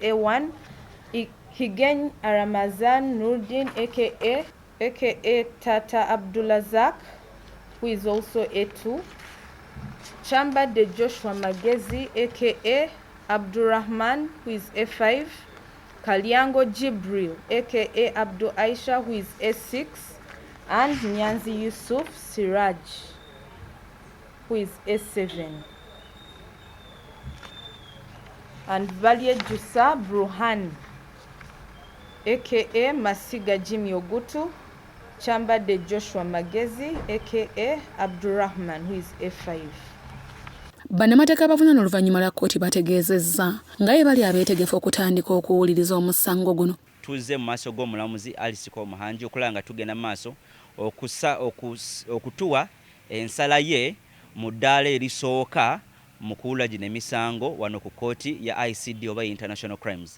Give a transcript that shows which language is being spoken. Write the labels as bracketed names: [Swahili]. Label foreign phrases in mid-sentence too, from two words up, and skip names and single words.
[English] A1, Higeny Aramazan Nurdin aka Tata Abdulazak, who is also A2, Chamba de Joshua Magezi aka Abdurrahman, who is A5, Kalyango Jibril aka Abdul Aisha, who is A6, and Nyanzi Yusuf Siraj, who is A7, and Valyejusa Bruhan aka Masiga Jimmy Ogutu, Chamba de Joshua Magezi aka Abdurrahman, who is A5. [Ganda] Bannamateeka abavunaanwa oluvannyuma lwa kkooti bategeezezza nga ye bali abeetegefu okutandika okuwuliriza omusango guno. Tuzze mu maaso g'omulamuzi Alisiko Muhanji okulaba nga tugenda mu maaso okutuwa ensala ye mu ddaala erisooka mu kuwulira gino emisango wano ku kkooti ya ICD oba [English] International Crimes.